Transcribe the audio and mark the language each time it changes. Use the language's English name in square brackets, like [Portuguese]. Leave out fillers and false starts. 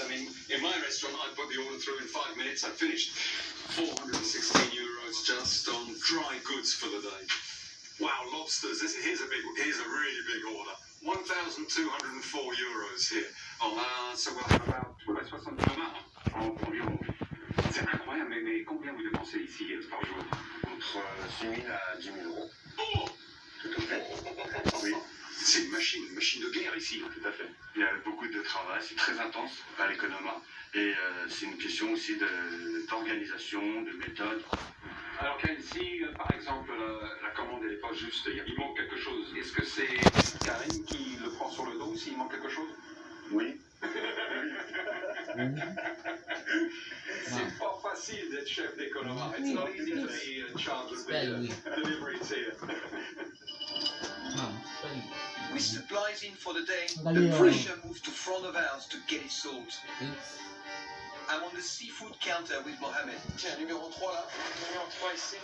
[English] I mean, in my restaurant, I put the order through in 5 minutes. I finished 416 euros just on dry goods for the day. Wow, lobsters. Here's a really big order. 1,204 euros here. So we'll have about 60 environ. [French] C'est incroyable, mais combien vous dépensez ici par jour? Entre 6 000 à 10 000 euros. Oh! Tout à fait. Oui. C'est une machine de guerre ici. Tout à fait. Il y a beaucoup de travail, c'est très intense à l'économat. Et c'est une question aussi d'organisation, de méthode. Alors si par exemple la commande n'est pas juste, il manque quelque chose, est-ce que c'est Karim qui le prend sur le dos s'il manque quelque chose? Oui. C'est pas facile d'être chef d'économie. [English] It's not easy to be in charge of the deliveries here. With supplies in for the day, the pressure moves to front of house to get it sold. I'm on the seafood counter with Mohamed. [French] Tiens, numéro 3 là. Numéro 3 ici.